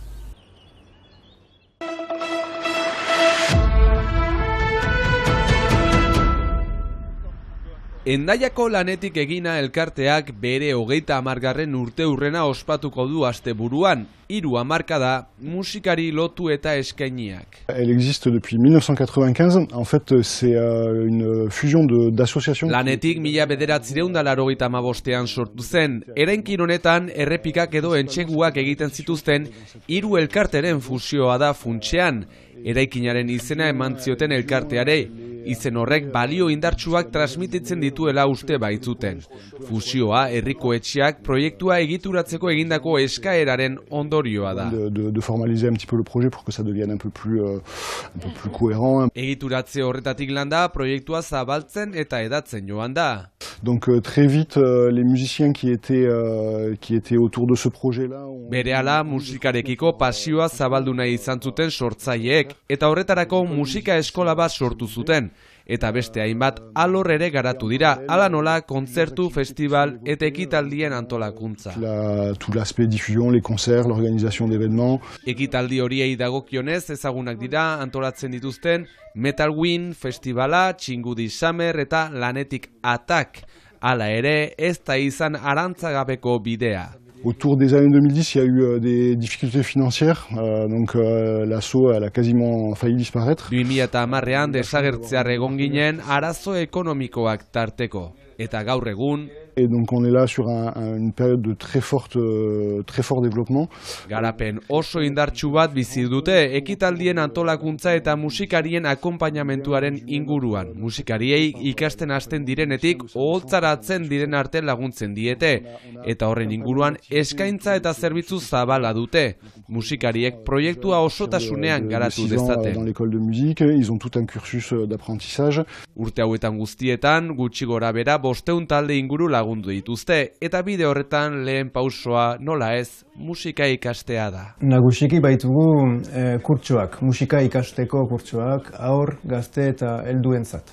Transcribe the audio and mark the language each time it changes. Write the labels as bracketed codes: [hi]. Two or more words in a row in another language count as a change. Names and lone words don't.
[eu] Hendaiako lanetik egina elkarteak bere 30. urteurrena ospatuko du asteburuan, 3 hamarkada musikari lotu eta eskainiak. [fr] Elle existe depuis 1995. En fait, c'est une fusion d'associations. [eu] Lanetik 1985ean sortu zen. Eraikin honetan errepikak edo entseguak egiten zituzten 3 elkarteren fusioa da funtsean. Eraikinaren izena eman zioten elkarteare. Izen horrek balio indartsuak transmititzen dituela uste baitzuten. Fusioa herriko etxeak proiektua egituratzeko egindako eskaeraren ondorioa da. [fr] De formaliser un petit peu le projet pour que ça devienne un peu plus cohérent. [eu] Egituratze horretatik landa proiektua zabaltzen eta edatzen joan da. [fr] Donc très vite les musiciens qui étaient autour de ce projet-là. [eu] Berehala musikarekiko pasioa zabaldu nahi izan zuten sortzaileek eta horretarako musika eskola bat sortu zuten. Eta beste hainbat alor ere garatu dira, hala nola kontzertu, festival eta ekitaldien antolakuntza. [fr] Tout l'aspect diffusion, les concerts, l'organisation d'événements. [eu] Ekitaldi horiei dagokionez ezagunak dira antolatzen dituzten Metal Wind festivala, Txingudi Summer eta Lanetik Attack. Hala ere, ez da izan arantzagabeko bidea. [fr] Autour des années 2010, il y a eu des difficultés financières, donc l'asso a quasiment failli disparaître. [eu] 2010ean desagertzear egon ginen arazo ekonomikoak tarteko. Eta gaur egun... [fr] Et donc on est là sur une période de très fort développement. [eu] Garapen oso indartsu bat bizi dute ekitaldien antolakuntza eta musikarien akonpainamentuaren inguruan. Musikariei ikasten hasten direnetik oholtzaratzen diren arte laguntzen diete. Eta horren inguruan eskaintza eta zerbitzu zabala dute. Musikariek proiektua osotasunean garatu dezaten. [fr] Dans l'école de musique, ils ont tout un cursus d'apprentissage. [eu] Urte hauetan guztietan, gutxi gora bera 500 talde inguru lagundu dituzte, eta bide horretan lehen pausoa nola ez musika ikastea da. Nagusiki baitugu kurtsoak, musika ikasteko kurtsoak, haur, gazte eta helduentzat.